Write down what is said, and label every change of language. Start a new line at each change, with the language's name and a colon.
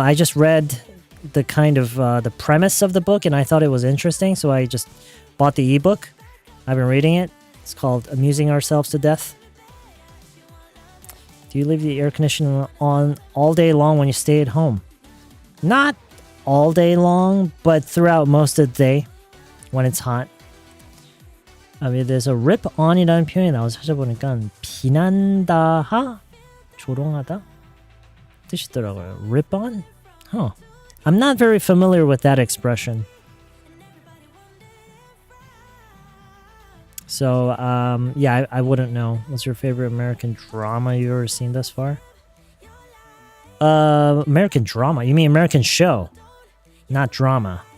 English: I just read the kind of the premise of the book, and I thought it was interesting, so I just bought the ebook. I've been reading it. It's called Amusing Ourselves to Death. Do you leave the air conditioning on all day long when you stay at home? Not all day long, but throughout most of the day when it's hot. there's a rip on
Korean: 이라는 표현이 나와서 찾아보니까 비난다하? 조롱하다? 뜻이더라고요.
English: Rip on? Huh. I'm not very familiar with that expression. So, yeah, I wouldn't know. What's your favorite American drama you've ever seen thus far? American drama? You mean American show? Not drama.